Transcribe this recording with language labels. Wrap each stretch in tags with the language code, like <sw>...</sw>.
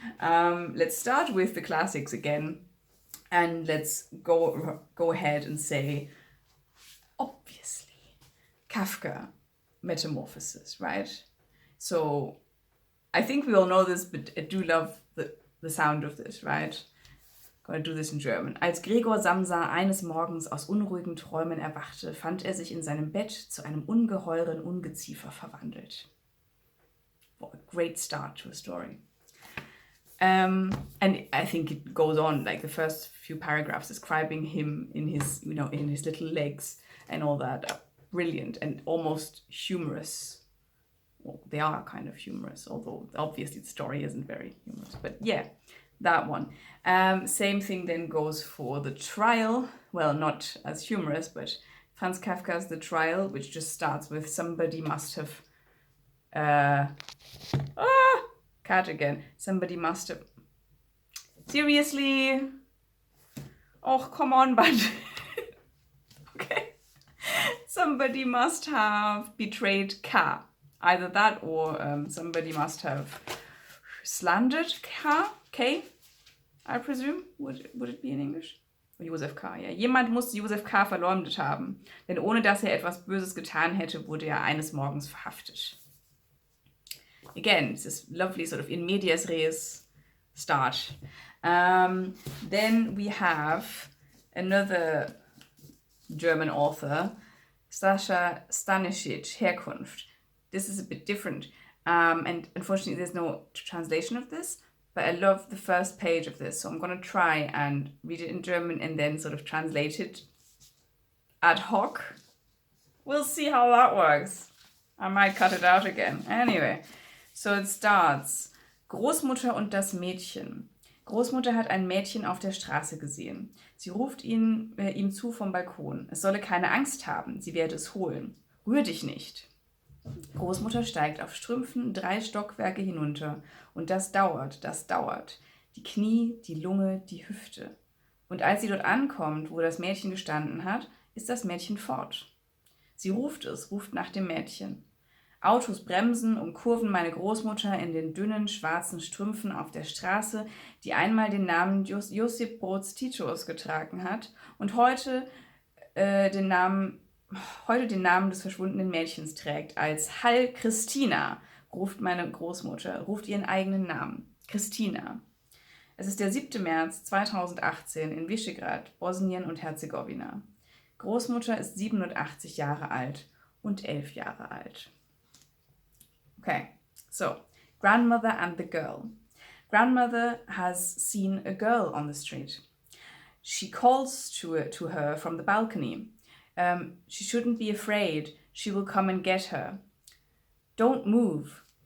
<en>Let's start with the classics again, and let's go ahead and say, obviously, Kafka, Metamorphosis, right? So I think we all know this, but I do love the sound of this, right? Gonna do this in German.</en> <de>Als Gregor Samsa eines Morgens aus unruhigen Träumen erwachte, fand er sich in seinem Bett zu einem ungeheuren Ungeziefer verwandelt.</de> <en>What a great start to a story. And I think it goes on, like the first few paragraphs describing him in his, in his little legs and all that, are brilliant and almost humorous. Well, they are kind of humorous, although obviously the story isn't very humorous. But yeah, that one. Same thing then goes for The Trial. Well, not as humorous, but Franz Kafka's The Trial, which just starts with somebody must have... cat again. Somebody must have... Seriously? Oh, come on, but... Okay. Somebody must have betrayed K. Either that or somebody must have slandered K, I presume. Would it be in English? Josef K,</en> <de>ja. Jemand muss Josef K. verleumdet haben, denn ohne dass er etwas Böses getan hätte, wurde er eines Morgens verhaftet.</de> <en>Again, it's this lovely sort of in medias res start. Then we have another German author, Sasha Stanisic, Herkunft. This is a bit different, and unfortunately there's no translation of this, but I love the first page of this, so I'm going to try and read it in German and then sort of translate it ad hoc. We'll see how that works. I might cut it out again. Anyway, so it starts,</en> <de>Großmutter und das Mädchen. Großmutter hat ein Mädchen auf der Straße gesehen. Sie ruft ihm zu vom Balkon. Es solle keine Angst haben, sie werde es holen. Rühr dich nicht. Großmutter steigt auf Strümpfen 3 Stockwerke hinunter. Und das dauert, das dauert. Die Knie, die Lunge, die Hüfte. Und als sie dort ankommt, wo das Mädchen gestanden hat, ist das Mädchen fort. Sie ruft nach dem Mädchen. Autos bremsen und kurven meine Großmutter in den dünnen, schwarzen Strümpfen auf der Straße, die einmal den Namen Josip Broz Titos getragen hat und heute den Namen des verschwundenen Mädchens trägt. Als Hall Christina ruft meine Großmutter, ruft ihren eigenen Namen. Christina. Es ist der 7. März 2018 in Visegrad, Bosnien und Herzegowina. Großmutter ist 87 Jahre alt und 11 Jahre alt.</de> <en>Okay, so, grandmother and the girl. Grandmother has seen a girl on the street. She calls to her from the balcony. She shouldn't be afraid. She will come and get her. Don't move.</en>